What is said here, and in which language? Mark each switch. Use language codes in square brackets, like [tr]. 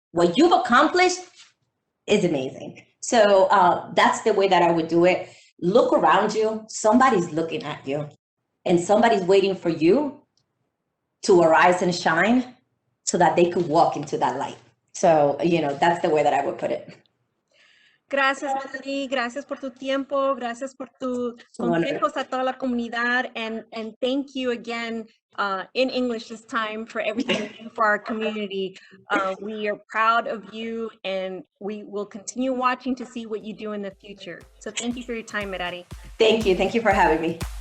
[en] What you've accomplished is amazing. So that's the way that I would do it. Look around you. Somebody's looking at you and somebody's waiting for you to arise and shine so that they could walk into that light. So, that's the way that I would put it. [es] Gracias, Merary. Gracias por tu tiempo. Gracias por tus consejos a toda la comunidad. [en] And thank you again in English this time for everything you do for our community. We are proud of you and we will continue watching to see what you do in the future. So thank you for your time, Merary. Thank you. Thank you for having me.